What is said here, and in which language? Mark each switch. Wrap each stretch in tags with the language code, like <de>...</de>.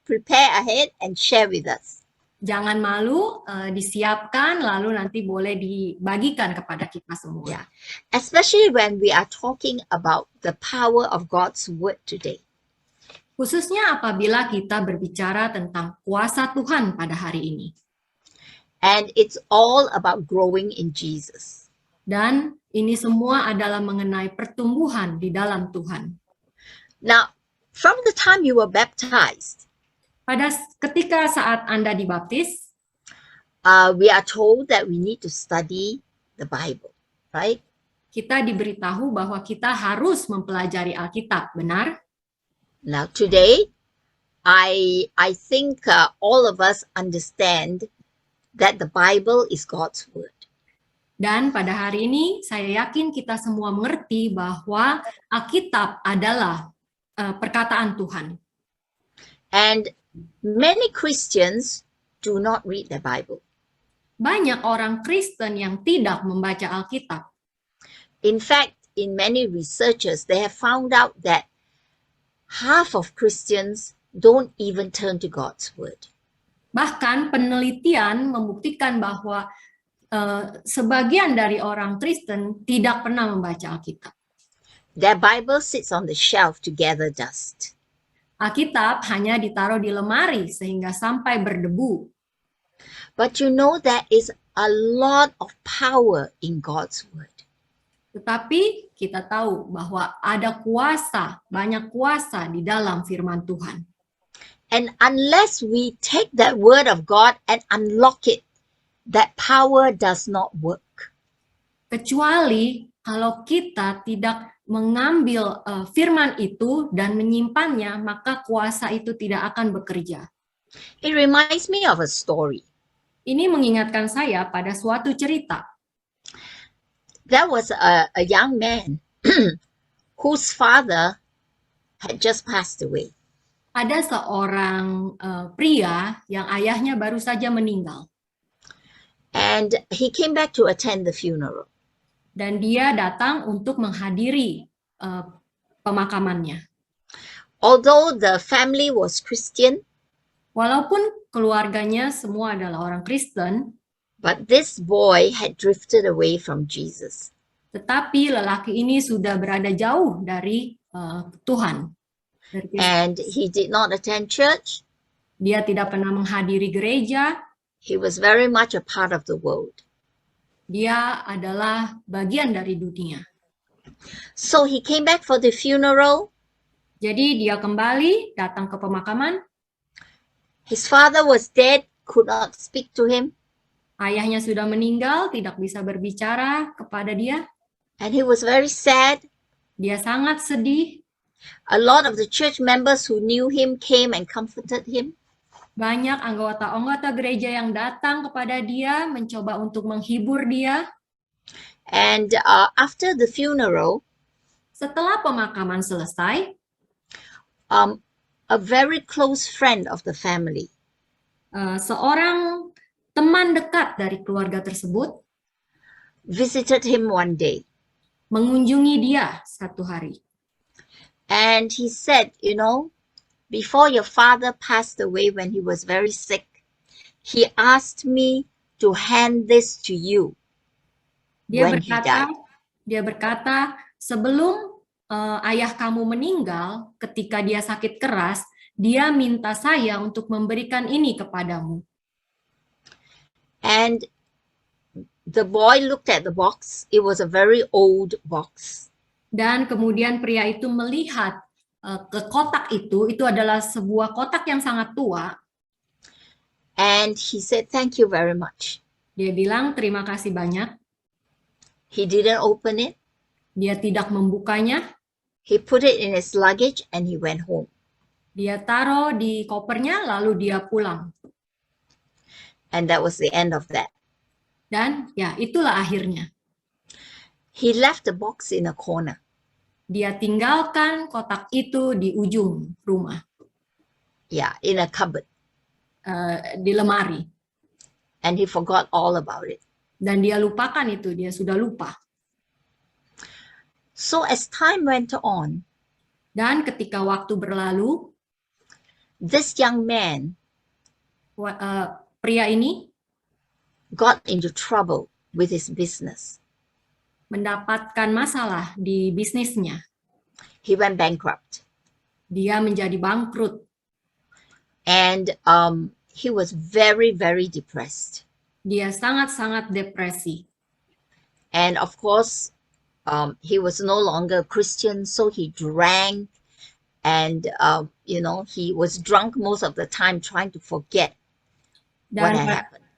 <en>Prepare ahead and share with us.</en> <id>Jangan malu, disiapkan lalu nanti boleh dibagikan kepada kita semua.</id> <en>Yeah, especially when we are talking about the power of God's word today.</en> <id>Khususnya apabila kita berbicara tentang kuasa Tuhan pada hari ini.</id> <en>And it's all about growing in Jesus.</en> <id>Dan ini semua adalah mengenai pertumbuhan di dalam Tuhan.</id> <en>Now, from the time you were baptized,</en> <id>ketika saat Anda dibaptis,</id> <en>we are told that we need to study the Bible, right?</en> <id>Kita diberitahu bahwa kita harus mempelajari Alkitab, benar?</id> <en>Now, today, I think all of us understand that the Bible is God's word.</en> <id>Dan pada hari ini, saya yakin kita semua mengerti bahwa Alkitab adalah perkataan Tuhan.</id> <en>And many Christians do not read the Bible.</en> <id>Banyak orang Kristen yang tidak membaca Alkitab.</id> <en>In fact, in many researchers, they have found out that half of Christians don't even turn to God's word.</en> <id>Bahkan penelitian membuktikan bahwa sebagian dari orang Kristen tidak pernah membaca Alkitab.</id> <en>Their Bible sits on the shelf to gather dust.</en> <id>Alkitab hanya ditaruh di lemari sehingga sampai berdebu.</id> <en>But you know there is a lot of power in God's word.</en> <id>Tetapi kita tahu bahwa ada kuasa, banyak kuasa di dalam firman Tuhan.</id> <en>And unless we take that word of God and unlock it, that power does not work.</en> <id>Kecuali kalau kita tidak mengambil firman itu dan menyimpannya, maka kuasa itu tidak akan bekerja.</id> <en>It reminds me of a story.</en> <id>Ini mengingatkan saya pada suatu cerita.</id> <en>There was a young man whose father had just passed away.</en> <id>Ada seorang pria yang ayahnya baru saja meninggal.</id> <en>And he came back to attend the funeral.</en> <id>Dan dia datang untuk menghadiri pemakamannya.</id> <en>Although the family was Christian,</en> <id>Walaupun keluarganya semua adalah orang Kristen,</id> <en>but this boy had drifted away from Jesus.</en> <id>tetapi lelaki ini sudah berada jauh dari Tuhan. Dari Kristus.</id> <en>And he did not attend church.</en> <id>Dia tidak pernah menghadiri gereja.</id> <en>He was very much a part of the world.</en> <id>Dia adalah bagian dari dunia.</id> <en>So he came back for the funeral.</en> <id>Jadi dia kembali datang ke pemakaman.</id> <en>His father was dead, could not speak to him.</en> <id>Ayahnya sudah meninggal, tidak bisa berbicara kepada dia.</id> <en>And he was very sad.</en> <id>Dia sangat sedih.</id> <en>A lot of the church members who knew him came and comforted him.</en> <id>Banyak anggota-anggota gereja yang datang kepada dia, mencoba untuk menghibur dia.</id> <en>And after the funeral,</en> <id>Setelah pemakaman selesai,</id> <en>a very close friend of the family</en> <id>seorang teman dekat dari keluarga tersebut</id> <en>visited him one day.</en> <id>mengunjungi dia satu hari.</id> <en>And he said, you know, before your father passed away when he was very sick, he asked me to hand this to you when he died.</en> <id>Dia berkata, sebelum ayah kamu meninggal, ketika dia sakit keras, dia minta saya untuk memberikan ini kepadamu.</id> <en>And the boy looked at the box. It was a very old box.</en> <id>Dan kemudian pria itu melihat ke kotak itu adalah sebuah kotak yang sangat tua.</id> <en>And he said, thank you very much.</en> <id>Dia bilang, terima kasih banyak.</id> <en>He didn't open it.</en> <id>Dia tidak membukanya.</id> <en>He put it in his luggage and he went home.</en> <id>Dia taruh di kopernya, lalu dia pulang.</id> <en>And that was the end of that.</en> <id>Dan ya, itulah akhirnya.</id> <en>He left the box in a corner.</en> <id>Dia tinggalkan kotak itu di ujung rumah,</id> <en>Yeah, in a cupboard.</en> <id>di lemari.</id> <en>And he forgot all about it.</en> <id>Dan dia lupakan itu, dia sudah lupa.</id> <en>So as time went on,</en> <id>Dan ketika waktu berlalu,</id> <en>this young man</en> <id>pria ini</id> <en>got into trouble with his business.</en> <id>mendapatkan masalah di bisnisnya.</id> <en>He went bankrupt.</en> <id>Dia menjadi bangkrut.</id> <en>And he was very, very depressed.</en> <id>Dia sangat-sangat depresi.</id> <en>And of course, he was no longer a Christian, so he drank. And, he was drunk most of the time trying to forget what had happened.</en>